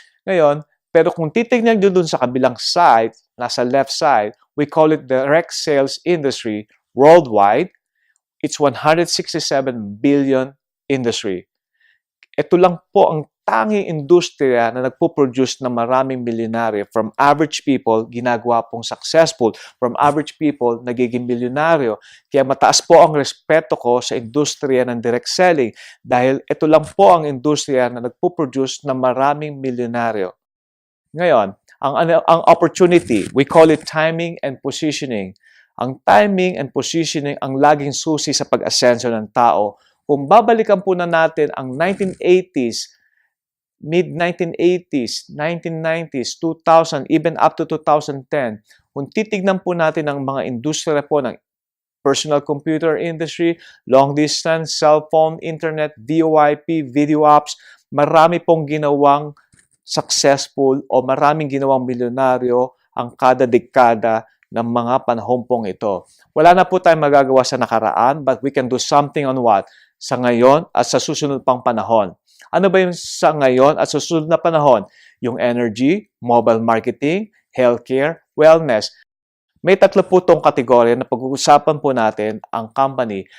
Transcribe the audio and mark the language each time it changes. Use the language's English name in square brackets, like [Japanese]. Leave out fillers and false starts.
[Filipino] Ngayon, pero kung titignan nyo dun sa kabilang side, nasa left side, [English] we call it direct sales industry worldwide. It's 167 billion industry. [Filipino] Ito lang po ang tanging industriya na nagpo-produce ng maraming milyonaryo. [English] From average people, [Filipino] ginagawa pong successful. [English] From average people, [Filipino] nagiging milyonaryo. Kaya mataas po ang respeto ko sa industriya ng direct selling dahil ito lang po ang industriya na nagpo-produce ng maraming milyonaryo. Ngayon, ang opportunity, [English] we call it timing and positioning. [Filipino] Ang timing and positioning ang laging susi sa pag-asenso ng tao. Kung babalikan po na natin ang 1980s, mid-1980s, 1990s, 2000, even up to 2010, kung titignan po natin ang mga industriya po ng personal computer industry, long distance, cellphone, internet, VoIP, video apps, marami pong ginawang successful o maraming ginawang milyonaryo ang kada dekada ng mga panahon pong ito. Wala na po tayong magagawa sa nakaraan, [English] but we can do something on what? [Filipino] Sa ngayon at sa susunod pang panahon. Ano ba yung sa ngayon at sa susunod na panahon? Yung energy, mobile marketing, healthcare, wellness. May tatlo po itong kategorya na pag-uusapan po natin ang company.